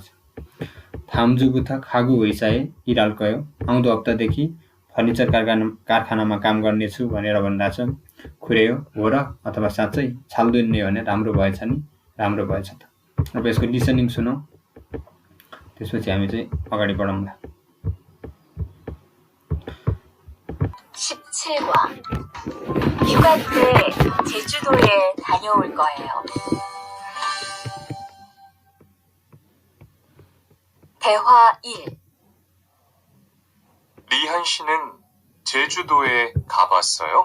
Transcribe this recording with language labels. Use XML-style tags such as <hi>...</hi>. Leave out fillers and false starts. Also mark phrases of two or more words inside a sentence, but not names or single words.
<ko>다음주부터 가구 회사에 일할 거요</ko> <ne>आउँदो हप्तादेखि फर्निचर कारखानामा काम गर्नेछु भनेर भनिरहेछ। खुरेयो हो र अथवा साँच्चै, छाल्दुन्ने हो भने राम्रो भएछ नि, राम्रो भएछ त। अब यसको लिसनिङ सुनौ, त्यसपछि हामी चाहिँ अगाडि बढौँला।</ne> <ko>17화 휴가 때 제주도에 다녀올 거예요. 대화 1. 리한 씨는 제주도에 가봤어요?</ko>